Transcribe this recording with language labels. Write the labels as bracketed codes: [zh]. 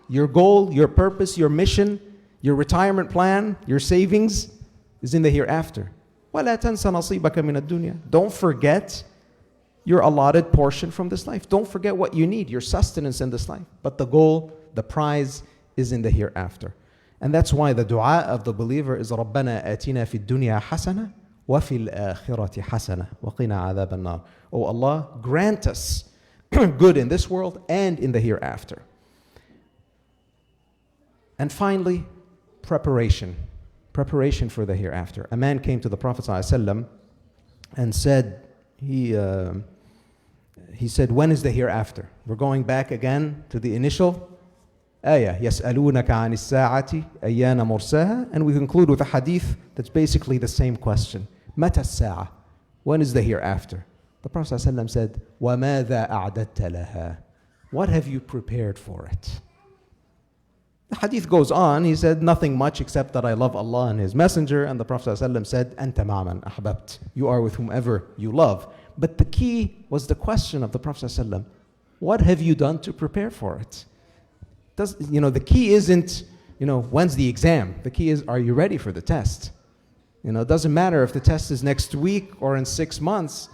[en] Your goal, your purpose, your mission, your retirement plan, your savings is in the hereafter. [ar] وَلَا تَنْسَ نَصِيبَكَ مِنَ الدُّنْيَا. [en] Don't forget your allotted portion from this life. Don't forget what you need, your sustenance in this life. But the goal, the prize is in the hereafter. [ar] And that's why the dua of the believer is رَبَّنَا آتِنَا فِي الدُّنْيَا حَسَنَةً وَفِي الْآخِرَةِ حَسَنَةً وَقِنَا عَذَابَ النَّارِ. [en] Oh Allah, grant us good in this world and in the hereafter. And finally, preparation. Preparation for the hereafter. A man came to the Prophet ﷺ and said, he said, when is the hereafter? We're going back again to the initial ayah, يَسْأَلُونَكَ عَنِ السَّاعَةِ أَيَّانَ مُرْسَاهَا. And we conclude with a hadith that's basically the same question. مَتَى السَّاعَةِ? When is the hereafter? The Prophet ﷺ said, وَمَاذَا أَعْدَدْتَ لَهَا? What have you prepared for it? The hadith goes on. He said, nothing much except that I love Allah and His Messenger. And the Prophet ﷺ said, أَنْتَ مَعَ مَنْ أَحْبَبْتَ. You are with whomever you love. But the key was the question of the Prophet ﷺ. What have you done to prepare for it? The key isn't, when's the exam? The key is, are you ready for the test? It doesn't matter if the test is next week or in 6 months.